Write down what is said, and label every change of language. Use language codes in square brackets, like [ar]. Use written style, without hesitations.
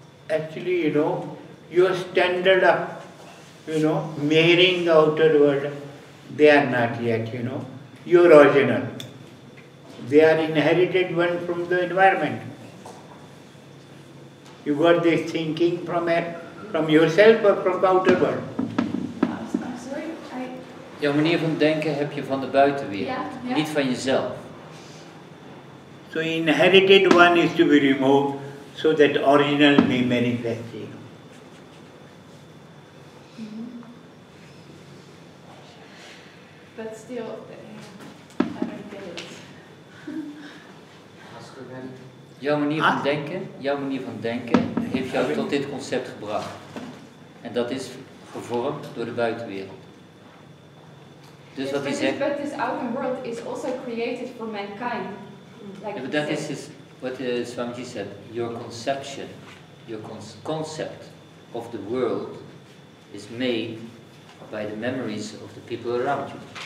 [en] actually, your standard of, measuring the outer world, they are not yet, your original. They are inherited one from the environment. You got this thinking from yourself or from the outer world? sorry, [nl] Jouw manier van denken heb je van de buitenwereld, niet van jezelf. [en] So inherited one is to be removed so that original may manifest. but still, I don't get it. [nl] Jouw manier van denken heeft jou tot dit concept gebracht. En dat is gevormd door de buitenwereld. Dus wat hij zegt... [en] But this outer world is also created for mankind. Like but that is what Swamiji said. Your conception, your concept of the world is made by the memories of the people around you.